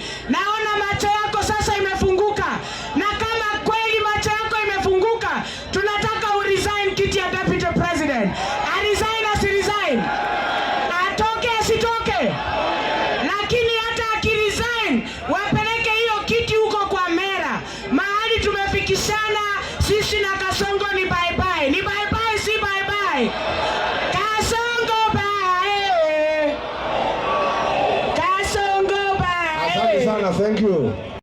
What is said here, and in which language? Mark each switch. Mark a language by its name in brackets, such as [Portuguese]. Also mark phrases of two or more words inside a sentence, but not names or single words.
[Swahili] Naona macho yako sasa imefunguka. Na kama kweli macho yako imefunguka, tunataka uresign kiti ya Deputy President. Resign asiresign? Atoke asitoke? Lakini hata akiresign wapeleke hiyo kiti huko kwa Mera. Mahali tumefikishana sisi na Kasongo ni [English] bye bye. [Swahili] Ni [English] bye bye [Swahili] si [English] bye bye. [Swahili] Kasongo bye. Kasongo bye. Asante sana, [English] thank you.